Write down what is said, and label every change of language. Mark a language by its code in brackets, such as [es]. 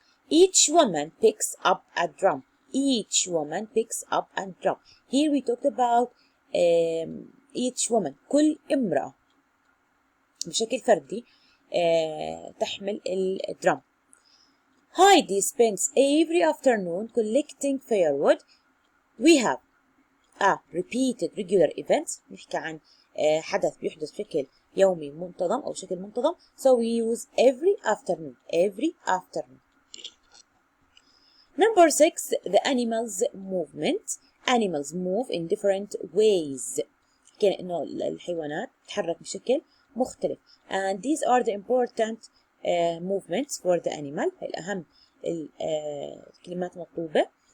[en] Each woman picks up a drum. Each woman picks up a drum. Here we talked about each woman. [ar] كل امرأة بشكل فردي تحمل الدرام. [en] Heidi spends every afternoon collecting firewood. We have a repeated regular events. [ar] نحكي عن حدث بيحدث بشكل يومي منتظم أو شكل منتظم. [en] So we use every afternoon. Every afternoon. Number 6, the animals movement. Animals move in different ways. [ar] كان إنه الحيوانات تتحرك بشكل مختلف. [en] And these are the important movements for the animal. [ar] هي الأهم الكلمات المطلوبة.